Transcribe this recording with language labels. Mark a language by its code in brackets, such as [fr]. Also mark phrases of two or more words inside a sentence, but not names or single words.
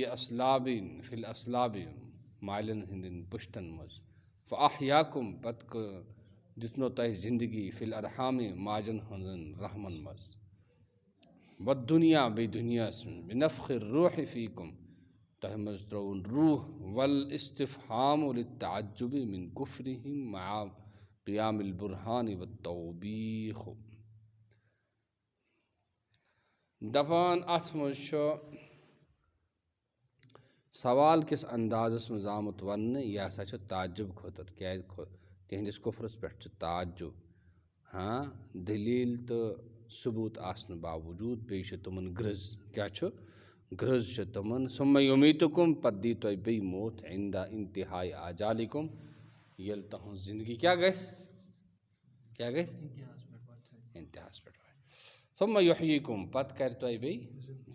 [ks] الاسلاب مالٮ۪ن ہٕنٛدٮ۪ن پُشتن منٛز فاحیاکُم پتہٕ دِژنو تۄہہِ زندگی [ar] فی الارحام [ks] ماجن ہٕنٛزن رحمن منٛز والدنیا بیٚیہِ دُنیاہس منٛز [ar] بنفخِ الروح فیکُم [ks] تۄہہِ منٛز ترٛووُن روح [ar] والاستفہام للتعجب من کفرہم مع قیام البرہان والتوبیخ [ks] دپان اتھ منٛز چھُ سوال کِس اندازس منٛز آمُت وننہٕ یہِ ہسا چھُ تعجب خٲطرٕ کیٛازِ تِہنٛدِس کُفرس پٮ۪ٹھ چھُ تعجب دٔلیٖل تہٕ ثبوٗت آسنہٕ باوجوٗد بیٚیہِ چھِ تِمن گرٛز کیٛاہ چھُ گرٛز چھِ تِمن [ar] ثم یمیٖتُکُم [ks] پتہٕ دی تۄہہِ بیٚیہِ موت [ar] عند انتہاء آجالکُم [ks] ییٚلہِ تُہنٛز زندگی کیٛاہ گژھِ انتہاہس پٮ۪ٹھ واتہِ [ar] ثم یحییکُم [ks] پتہٕ کرِ تۄہہِ بیٚیہِ